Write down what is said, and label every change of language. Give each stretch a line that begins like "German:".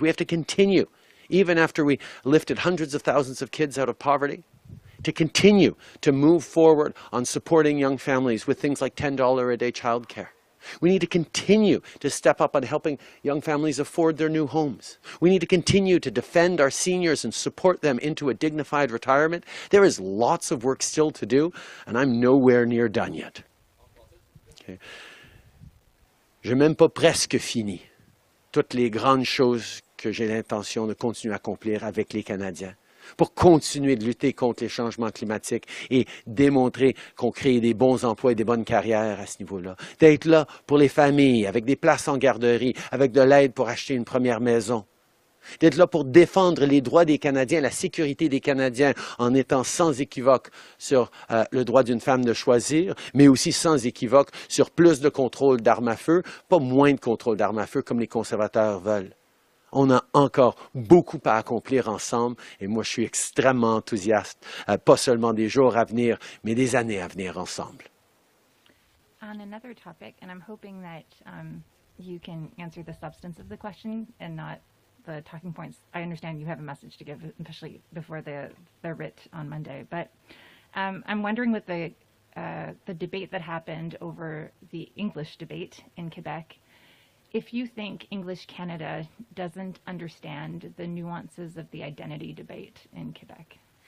English: We have to continue, even after we lifted hundreds of thousands of kids out of poverty, to continue to move forward on supporting young families with things like $10 a day childcare. We need to continue to step up on helping young families afford their new homes. We need to continue to defend our seniors and support them into a dignified retirement. There is lots of work still to do, and I'm nowhere near done yet. Okay.
French: Je n'ai même pas presque fini toutes les grandes choses que j'ai l'intention de continuer à accomplir avec les Canadiens pour continuer de lutter contre les changements climatiques et démontrer qu'on crée des bons emplois et des bonnes carrières à ce niveau-là. D'être là pour les familles, avec des places en garderie, avec de l'aide pour acheter une première maison. D'être là pour défendre les droits des Canadiens, la sécurité des Canadiens, en étant sans équivoque sur le droit d'une femme de choisir, mais aussi sans équivoque sur plus de contrôle d'armes à feu, pas moins de contrôle d'armes à feu comme les conservateurs veulent. On a encore beaucoup à accomplir ensemble et moi je suis extrêmement enthousiaste, pas seulement des jours à venir, mais des années à venir ensemble.
English: On another topic, and I'm hoping that you can answer the substance of the question and not the talking points. I understand you have a message to give, especially before the writ on Monday, but I'm wondering with the debate that happened over the English debate in Quebec, if you think English Canada doesn't understand the nuances of the identity debate in Quebec.